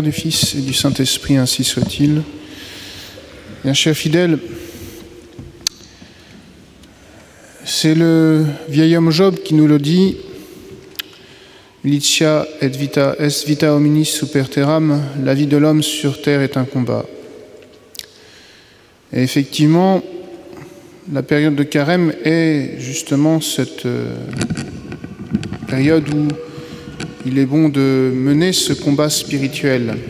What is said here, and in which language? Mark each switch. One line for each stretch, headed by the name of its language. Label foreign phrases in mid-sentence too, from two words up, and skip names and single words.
French: du Fils et du Saint-Esprit, ainsi soit-il. Bien, chers fidèles, c'est le vieil homme Job qui nous le dit.
Latin: Militia et vita est vita hominis super terram,
French: la vie de l'homme sur terre est un combat. Et effectivement, la période de carême est justement cette période où il est bon de mener ce combat spirituel.